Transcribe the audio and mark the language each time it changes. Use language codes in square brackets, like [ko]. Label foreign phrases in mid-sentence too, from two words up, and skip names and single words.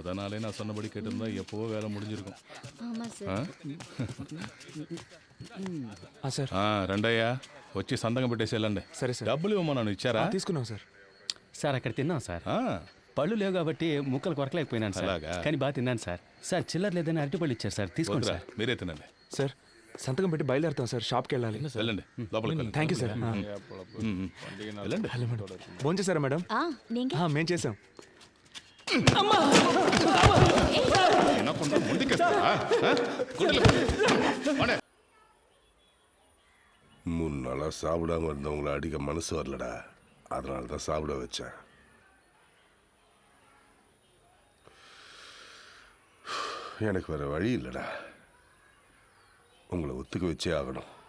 [ta] நாளே நான் சொன்னபடி கேட்டிருந்தா எப்போவோ வேலை முடிஞ்சிருக்கும். [te] సార్ రండయ్యా వచ్చి సంతకం పెట్టేసి వెళ్ళండి. సరే సార్. డబ్బులు ఇవ్వమన్నాను, ఇచ్చారా? తీసుకున్నాం సార్. సార్ అక్కడ తిన్నాం సార్. పళ్ళు లేవు కాబట్టి ముక్కలు కొరకలేకపోయినాను సార్. కానీ బాగా తిన్నాను సార్. సార్ చిల్లర లేదని అరటిపళ్ళు ఇచ్చారు సార్, తీసుకోండి సార్. మీరే తినండి సార్ సంతకం పెట్టి బయలుదేరుతాం సార్, షాప్కి వెళ్ళాలి. వెళ్ళండి, లోపలికి [en] thank you sir. [te] వెళ్ళండి. ఫోన్ చేశారా మేడం? మేం చేసాం. [ta] மூணு நாளாக சாப்பிடாம இருந்தவங்கள அடிக்க மனசு வரலடா, அதனால தான் சாப்பிட வச்சேன். எனக்கு வேற வழி இல்லைடா, உங்களை ஒத்துக்க வச்சே ஆகணும்.